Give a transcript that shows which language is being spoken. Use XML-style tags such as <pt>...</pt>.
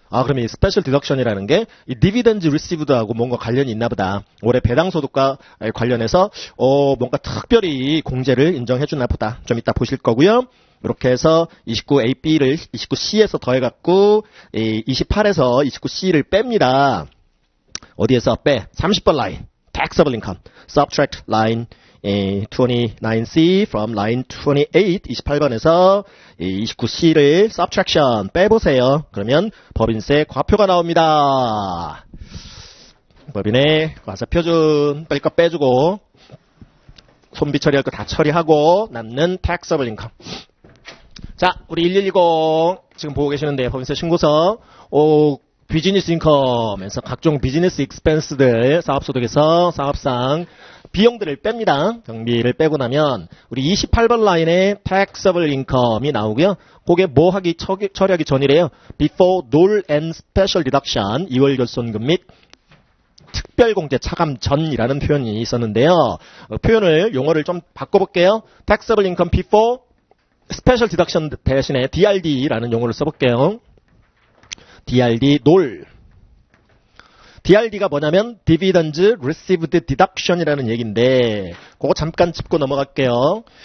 <ko>그러면 이 스페셜 디덕션이라는 게 이 디비던드 리시브드하고 뭔가 관련이 있나 보다. 올해 배당 소득과 관련해서 뭔가 특별히 공제를 인정해 주나 보다. 좀 이따 보실 거고요. 이렇게 해서 29AB를 29C에서 더해 갖고 28에서 29C를 뺍니다. 어디에서 빼? 30번 라인. taxable income.</ko> <en>subtract line 29C from line 28,</en> <ko>28번에서 29C를 subtraction 빼보세요. 그러면 법인세 과표가 나옵니다. 법인의 과세표준 뺄 거 빼주고 손비 처리할 거 다 처리하고 남는 taxable income. 자, 우리 1110 지금 보고 계시는데 법인세 신고서 비즈니스 인컴에서 각종 비즈니스 익스펜스들 사업소득에서 사업상 비용들을 뺍니다. 경비를 빼고 나면 우리 28번 라인에 taxable income이 나오고요. 그게 뭐 처리하기 전이래요.</ko> <en>before dole and special deduction,</en> <ko>2월 결손금 및 특별공제 차감 전이라는 표현이 있었는데요. 표현을 용어를 좀 바꿔볼게요.</ko> <en>taxable income before special deduction</en> <ko>대신에 DRD라는 용어를 써볼게요.</ko> <en>DRD dole.</en> <ko>DRD가 뭐냐면 Dividends Received Deduction이라는 얘기인데 그거 잠깐 짚고 넘어갈게요.</ko>